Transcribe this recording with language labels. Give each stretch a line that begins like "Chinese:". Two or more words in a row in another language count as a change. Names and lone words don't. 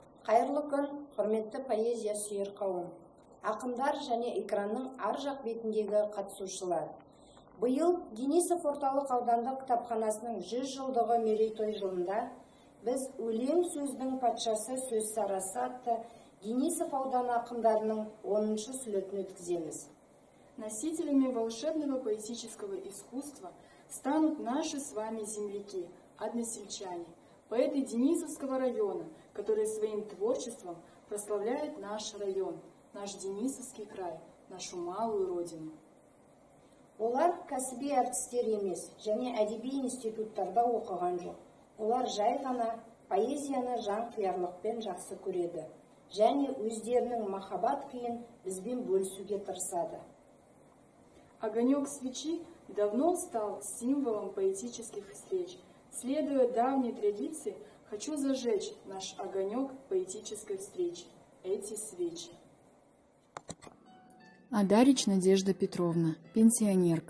Kazakh: Қайырлы күн, құрметті поэзия сүйер қауым. Ақындар және экранның ар жақ бетіндегі қатысушылар. Биыл Денисов орталық аудандық кітапханасының 100 жылдығы мерейтой жылында біз өлең сөздің патшасы сөз сарасы атты Денисов ауданы ақындарының 10-шы слетін өткіземіз.
Russian: Носителями волшебного поэтического искусства станут наши с вами земляки, односельчане, поэты Денисовского района, которые своим творчеством прославляют наш район, наш Денисовский край, нашу малую родину.
Kazakh: Олар кәсіби әртістер емес, және әдеби институттарда оқыған жоқ. Олар жай ғана поэзияны жан қиярлықпен жақсы көреді, және өздерінің махаббат күйін бізбен бөлісуге тырысады.
Russian: Огонек свечи давно стал символом поэтических встреч. Следуя давней традиции, хочу зажечь наш огонек поэтической встречи, эти свечи. Адарич Надежда Петровна, пенсионерка.